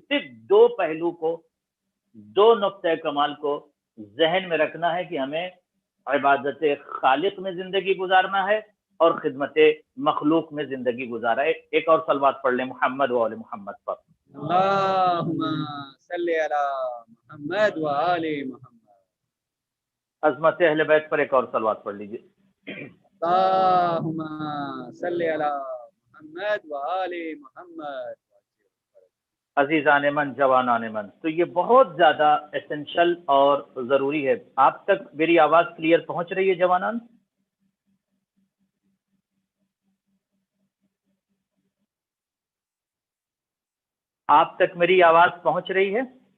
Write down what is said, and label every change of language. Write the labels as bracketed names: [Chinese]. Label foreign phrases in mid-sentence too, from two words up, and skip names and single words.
[Urdu] صرف دو پہلو کو، دو نقطۂ کمال کو ذہن میں رکھنا ہے کہ ہمیں عبادت خالق میں زندگی گزارنا ہے اور خدمت مخلوق میں زندگی گزارا ہے۔ ایک اور صلوات پڑھ لیں محمد و آل محمد پر۔ [Arabic] اللہم صلی علی محمد و آل محمد۔ [Urdu] عظمت اہل بیت پر ایک اور صلوات پڑھ لیجیے۔ [Arabic] اللہم صلی علی محمد و آل محمد۔ [Urdu] عزیزان من، جوانان من، تو یہ بہت زیادہ ایسنشل اور ضروری ہے۔ آپ تک میری آواز کلیئر پہنچ رہی ہے جوانان؟ آپ تک میری آواز پہنچ رہی ہے؟